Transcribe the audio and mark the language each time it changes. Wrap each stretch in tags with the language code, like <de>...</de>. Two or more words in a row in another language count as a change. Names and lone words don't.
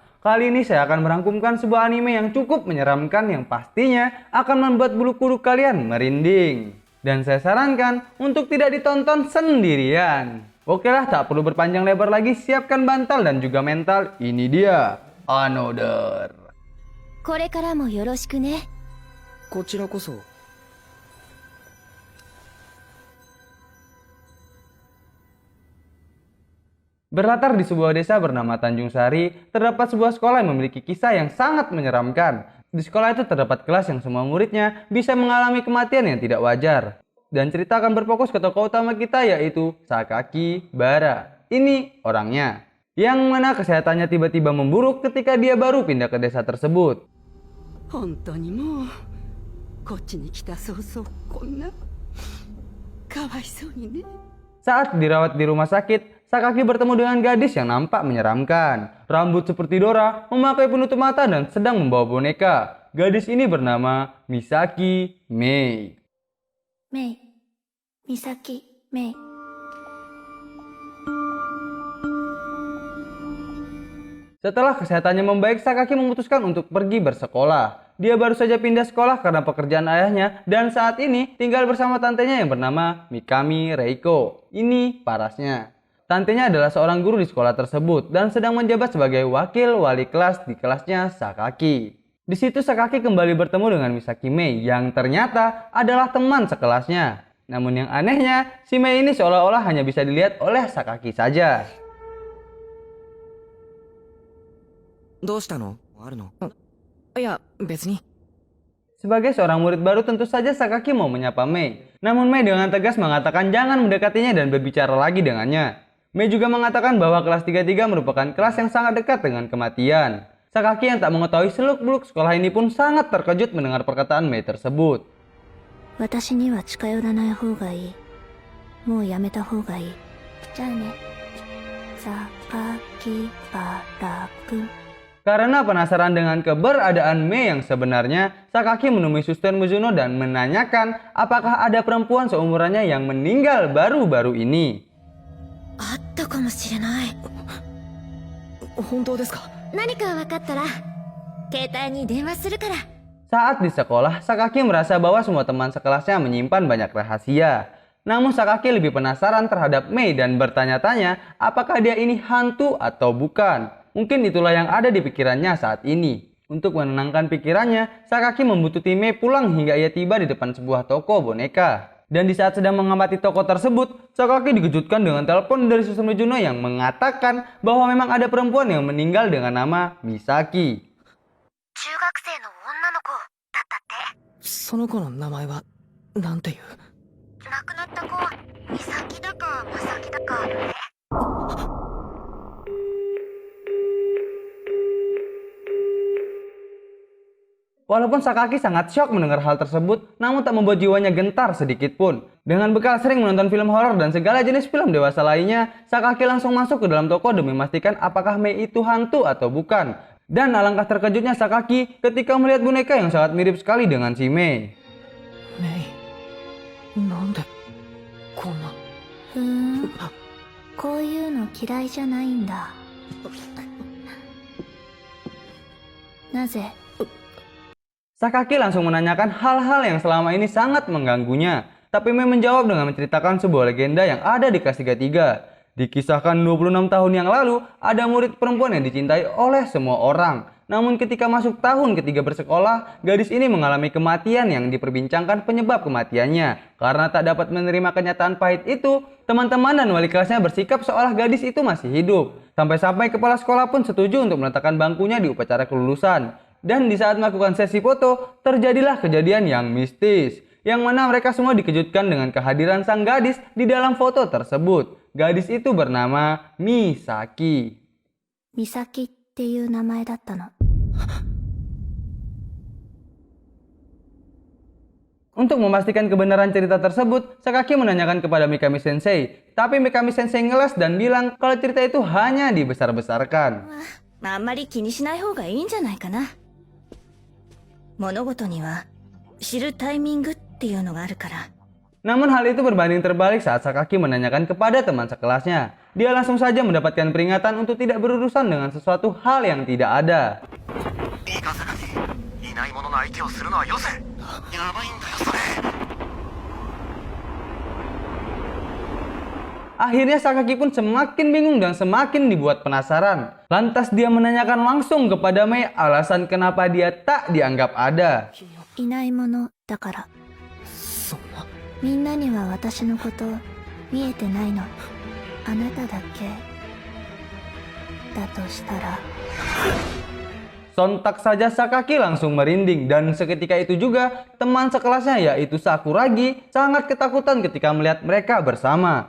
<id>Kali ini saya akan merangkumkan sebuah anime yang cukup menyeramkan yang pastinya akan membuat bulu kuduk kalian merinding. Dan saya sarankan untuk tidak ditonton sendirian. Oke lah, tak perlu berpanjang lebar lagi, siapkan bantal dan juga mental. Ini dia, Another.</id> <ja>これからもよろしくね。こちらこそ。</ja> <id>Berlatar di sebuah desa bernama Tanjung Sari, terdapat sebuah sekolah yang memiliki kisah yang sangat menyeramkan. Di sekolah itu terdapat kelas yang semua muridnya bisa mengalami kematian yang tidak wajar. Dan cerita akan berfokus ke tokoh utama kita yaitu Sakaki Bara. Ini orangnya. Yang mana kesehatannya tiba-tiba memburuk ketika dia baru pindah ke desa tersebut.</id> <ja>本当にもうこっちに来た早々こんなかわいそうにね。</ja> <id>Saat dirawat di rumah sakit, Sakaki bertemu dengan gadis yang nampak menyeramkan. Rambut seperti Dora, memakai penutup mata dan sedang membawa boneka. Gadis ini bernama Misaki Mei.</id> <ja>メイ、ミサキ、メイ。</ja> <id>Setelah kesehatannya membaik, Sakaki memutuskan untuk pergi bersekolah. Dia baru saja pindah sekolah karena pekerjaan ayahnya dan saat ini tinggal bersama tantenya yang bernama Mikami Reiko. Ini parasnya. Tantenya adalah seorang guru di sekolah tersebut dan sedang menjabat sebagai wakil wali kelas di kelasnya Sakaki. Di situ Sakaki kembali bertemu dengan Misaki Mei yang ternyata adalah teman sekelasnya. Namun yang anehnya, si Mei ini seolah-olah hanya bisa dilihat oleh Sakaki saja.</id> <ja>どうしたの？あるの？いや、別に。</ja> <id>Sebagai seorang murid baru tentu saja Sakaki mau menyapa Mei. Namun Mei dengan tegas mengatakan jangan mendekatinya dan berbicara lagi dengannya. Mei juga mengatakan bahwa kelas 33 merupakan kelas yang sangat dekat dengan kematian. Sakaki yang tak mengetahui seluk-beluk sekolah ini pun sangat terkejut mendengar perkataan Mei tersebut.</id> <ja>私には近寄らない方がいい。もうやめた方がいい。じゃあね。榊原くん。</ja> <id>Karena penasaran dengan keberadaan Mei yang sebenarnya, Sakaki menemui Suster Mizuno dan menanyakan apakah ada perempuan seumurannya yang meninggal baru-baru ini.</id> <ja>あったかもしれない。本当ですか？何か分かったら、携帯に電話するから。</ja> <id>Saat di sekolah, Sakaki merasa bahwa semua teman sekelasnya menyimpan banyak rahasia. Namun Sakaki lebih penasaran terhadap Mei dan bertanya-tanya apakah dia ini hantu atau bukan. Mungkin itulah yang ada di pikirannya saat ini. Untuk menenangkan pikirannya, Sakaki membutuhkan Mei pulang hingga ia tiba di depan sebuah toko boneka. Dan di saat sedang mengamati toko tersebut, Sakaki dikejutkan dengan telepon dari Suster Mizuno yang mengatakan bahwa memang ada perempuan yang meninggal dengan nama Misaki.</id> <ja>中学生の女の子だったって。その子の名前はなんていう？亡くなった子は美咲だか正樹だかね。</ja> <id>Walaupun Sakaki sangat syok mendengar hal tersebut, namun tak membuat jiwanya gentar sedikit pun. Dengan bekal sering menonton film horor dan segala jenis film dewasa lainnya, Sakaki langsung masuk ke dalam toko demi memastikan apakah Mei itu hantu atau bukan. Dan alangkah terkejutnya Sakaki ketika melihat boneka yang sangat mirip sekali dengan si Mei.</id> <ja>メイ、なんでこんな。ふーん。こういうの嫌いじゃないんだ。なぜ？</ja> <id>Sakaki langsung menanyakan hal-hal yang selama ini sangat mengganggunya. Tapi Mei menjawab dengan menceritakan sebuah legenda yang ada di kelas 33. Dikisahkan 26 tahun yang lalu, ada murid perempuan yang dicintai oleh semua orang. Namun ketika masuk tahun ketiga bersekolah, gadis ini mengalami kematian yang diperbincangkan penyebab kematiannya. Karena tak dapat menerima kenyataan pahit itu, teman-teman dan wali kelasnya bersikap seolah gadis itu masih hidup. Sampai-sampai kepala sekolah pun setuju untuk meletakkan bangkunya di upacara kelulusan. Dan di saat melakukan sesi foto, terjadilah kejadian yang mistis. Yang mana mereka semua dikejutkan dengan kehadiran sang gadis di dalam foto tersebut. Gadis itu bernama Misaki.</id> <ja>美咲っていう名前だったの。</ja> <id>Untuk memastikan kebenaran cerita tersebut, Sakaki menanyakan kepada Mikami Sensei. Tapi Mikami Sensei ngeles dan bilang kalau cerita itu hanya dibesar-besarkan.</id> <ja>あんまり気にしない方がいいんじゃないかな。物事には知るタイミングっっていうのがあるから。</ja> <id>Namun hal itu berbanding terbalik saat Sakaki menanyakan kepada teman sekelasnya. Dia langsung saja mendapatkan peringatan untuk tidak berurusan dengan sesuatu hal yang tidak ada. Akhirnya Sakaki pun semakin bingung dan semakin dibuat penasaran. Lantas dia menanyakan langsung kepada Mei alasan kenapa dia tak dianggap ada.</id> <ja>いないものだから。そんな。みんなには私のこと見えてないの。あなただけだとしたら。</ja> <id>Sontak saja Sakaki langsung merinding dan seketika itu juga teman sekelasnya yaitu Sakuragi sangat ketakutan ketika melihat mereka bersama.</id>